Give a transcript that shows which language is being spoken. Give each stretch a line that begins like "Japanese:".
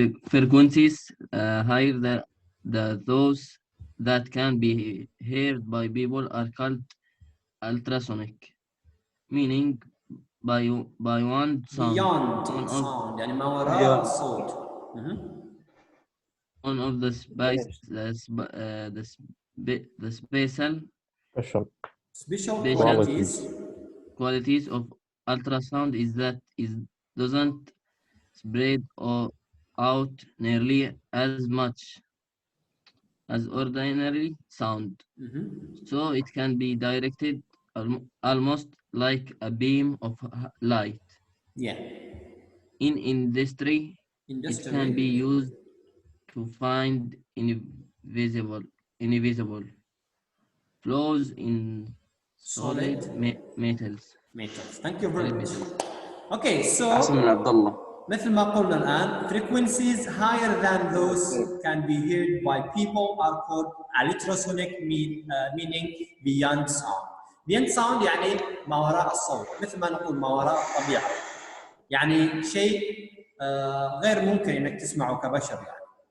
English: Frequencies higher than those that can be heard by people are called ultrasonic, meaning beyond sound. Beyond sound
Arabic: يعني ما وراء الصوت.
English: One of the special Special qualities of ultrasound is that it doesn't spread out nearly as much as ordinary sound. So it can be directed almost like a beam of light. Yeah. In industry, it can be used to find invisible flows in solid metals. Thank you very much. Okay, so
Arabic: أحسن من عبد الله. مثل ما قلنا الآن
English: frequencies higher than those can be heard by people are called ultrasonic, meaning beyond sound. Beyond sound
Arabic: يعني ما وراء الصوت، مثل ما نقول ما وراء الطبيعة. يعني شيء غير ممكن إنك تسمعه كبشر يعني.